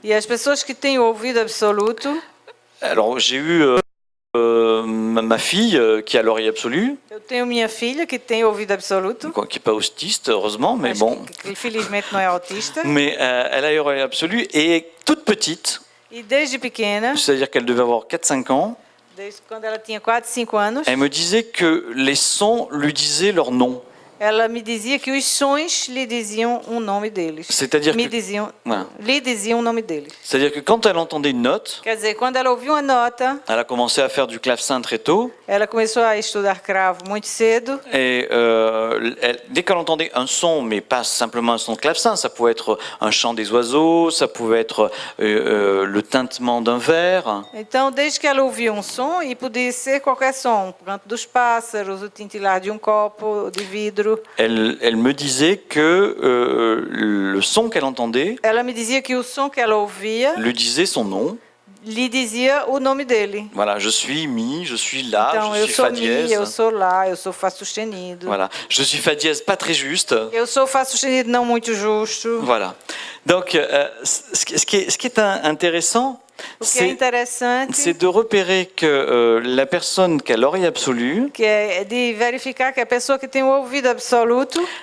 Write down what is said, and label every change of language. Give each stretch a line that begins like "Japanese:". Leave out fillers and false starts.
Portuguese: E as pessoas que têm o ouvido absoluto,
French: alors j'ai eu ma fille qui a l'oreille absolue,
Portuguese: eu tenho minha filha que tem ouvido absoluto,
French: qui n'est pas autiste heureusement, mais
Portuguese: mas
French: bon,
Portuguese: que infelizmente não é autista,
French: mais elle a eu l'oreille absolue et toute petite,
Portuguese: e desde pequena,
French: c'est-à-dire qu'elle devait avoir 4-5 ans,
Portuguese: desde quando ela tinha 4, 5 anos,
French: elle me disait que les sons lui disaient leur nom.
Portuguese: ela me dizia que os sons lhe diziam o nome deles.
French: C'est-à-dire
Portuguese: Me
French: que-
Portuguese: diziam,
French: Voilà.
Portuguese: lhe diziam o nome deles.
French: C'est-à-dire que quand elle entendait une note,
Portuguese: Quer dizer, quando ela ouviu uma nota,
French: elle a commencé à faire du clavecin très tôt,
Portuguese: ela começou a estudar cravo muito cedo.
French: et dès qu'elle entendait un son, mais pas simplement un son de clavecin, ça pouvait être un chant des oiseaux, ça pouvait être le tintement d'un verre,
Portuguese: Então, desde que ela ouvia um som, e podia ser qualquer som, o canto dos pássaros, o tintilar de um copo de vidro.
French: elle me disait que le son qu'elle entendait
Portuguese: Ela me dizia que o som que ela ouvia
French: lui disait son nom.
Portuguese: lhe dizia o nome dele.
French: Voilà, je suis mi, je suis la,
Portuguese: Então,
French: je
Portuguese: eu
French: suis
Portuguese: sou
French: fa
Portuguese: mi,
French: dièse.
Portuguese: eu sou lá, eu sou fá sustenido.
French: Voilà, je suis fa dièse pas très juste.
Portuguese: Eu sou fá sustenido não muito justo.
French: Voilà. Donc, ce qui est intéressant,
Portuguese: O que é interessante
French: c'est de repérer que la personne qui a l'oreille absolue,
Portuguese: que é de verificar que a pessoa que tem o ouvido absoluto,